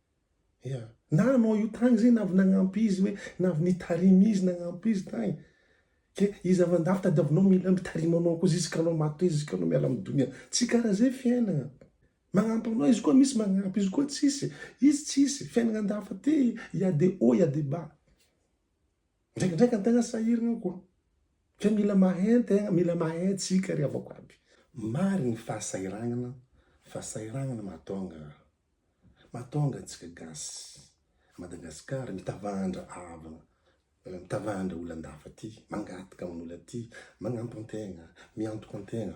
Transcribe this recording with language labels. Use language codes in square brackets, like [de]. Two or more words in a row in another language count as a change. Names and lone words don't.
[mg] Na anao io tagny zegny navy nagnampy izy hoe navy nitarimy izy nagnampy izy tagny. Ke izy avy andafy tady avinao mila mitarimy anao koa ziska anao matoy, ziska anao miala amin'ny donia. Tsy karaha zay fiaignana. Magnampy anao izy koa misy magnampy, izy koa tsisy. Izy tsisy, fiaignana andafy aty, [fr] il y a des hauts, il y a des bas. [mg] Ndraikindraiky antegna sahirana koa. Fa mila mahay antegna, mila mahay tsika ry havako aby. Marigny fahasahiranana mahatonga antsika gasy Madagasikara mitavandra havana, mitavandra olo andafy aty, mangataka amin'olo aty, magnampy antegna, miantoka antegna.